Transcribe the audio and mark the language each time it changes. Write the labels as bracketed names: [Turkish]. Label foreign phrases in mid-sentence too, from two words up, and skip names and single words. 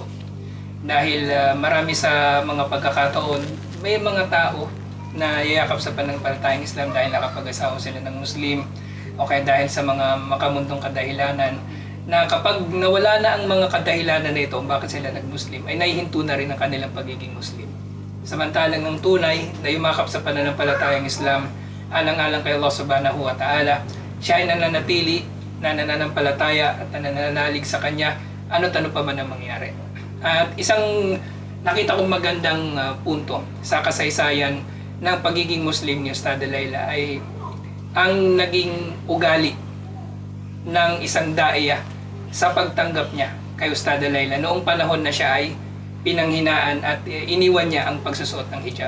[Filipino] Dahil marami sa mga pagkakataon, may mga tao na yayakap sa pananampalatayang Islam dahil nakapag-asawa sila ng Muslim o kaya dahil sa mga makamundong kadahilanan na kapag nawala na ang mga kadahilanan na ito bakit sila nag-Muslim, ay nahihinto na rin ang kanilang pagiging Muslim. Samantalang ng tunay na yumakap sa pananampalatayang Islam, alang-alang kay Allah [Arabic] سبحانه وتعالى, [Filipino] siya ay nananatili, nananampalataya at nananalig sa Kanya, ano't ano pa man ang mangyari. At isang nakita kong magandang punto sa kasaysayan ng pagiging Muslim ni Ustada Laila ay ang naging ugali ng isang daiya sa pagtanggap niya kay Ustada Laila noong panahon na siya ay pinanghinaan at iniwan niya ang pagsusuot ng hijab.